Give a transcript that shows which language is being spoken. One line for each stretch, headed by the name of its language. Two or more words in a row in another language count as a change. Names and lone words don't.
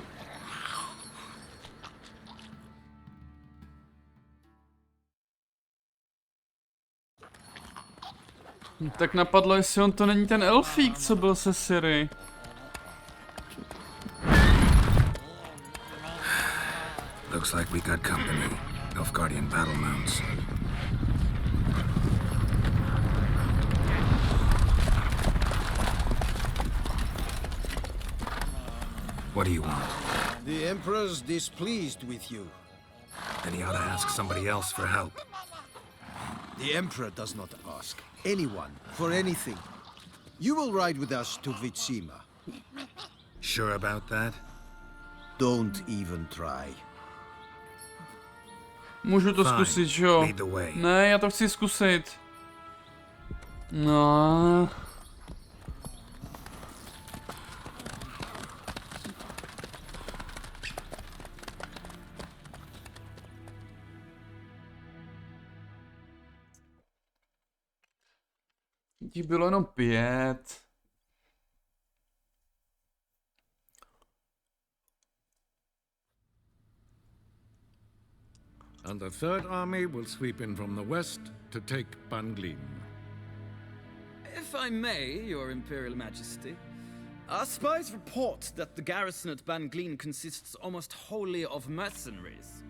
Czech: Tak napadlo, jestli on to není ten elfík, co byl se Ciri.
English: Looks like we got company. Nilfgaardian battle mounts. What do you want? The Emperor's displeased with you. Then he ought to ask somebody else for help. The Emperor does not ask anyone for anything. You will ride with us to Vitsima. Sure about that? Don't even try.
Czech: Můžu to zkusit, že jo? Ne, já to chci zkusit. No. Těch bylo jenom 5.
English: And the Third Army will sweep in from the west to take Banglin. If I may, Your Imperial Majesty, our spies report that the garrison at Banglin consists almost wholly of mercenaries.